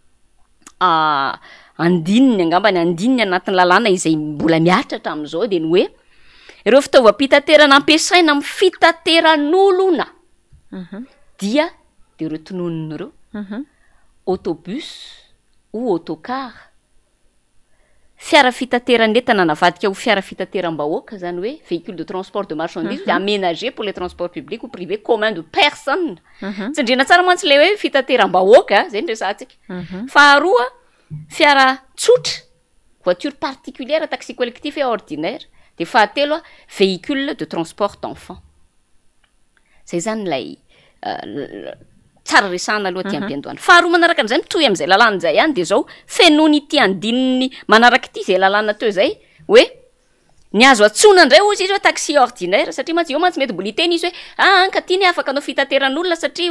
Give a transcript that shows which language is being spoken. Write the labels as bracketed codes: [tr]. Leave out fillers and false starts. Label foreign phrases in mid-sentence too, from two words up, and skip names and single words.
[mg] andininy angambany andininy anatin'ny lalàna izay mbola miatratra am'izao de ny hoe ireo fitaovam-pitaterana ampiasaina amin'ny fitateran'olona dia de ireo tononina ireo [fr] autobus ou autocar [mg] fiara fitateranentana navadika ho fiara fitateram-bahoaka zany hoe [fr] véhicule de transport de marchandise aménagé pour les transports publics ou privé commun de personne [mg] tsindrina tsara mantsy le hoe fitateram-bahoaka zay ndresantsika faharoa fiara tsotra [fr] voiture particulière taxi collectif et ordinaire [mg] de fahatelo [fr] véhicule de transport d'enfant [mg] zay zany lay tsara resahana aloha ty ampiandohana faharoa manaraka an'izay mitohy am'izay lalàna zay ihany de zao fenony ity andininy manaraka ity zay lalàna teo zay hoe ny azo atsona indray ozy izy hoe [fr] taxi ordinaire [mg] satria mantsy eo mantsy mety mbola iteny izy hoe anka ty ny afaka anao fitateran'olona satria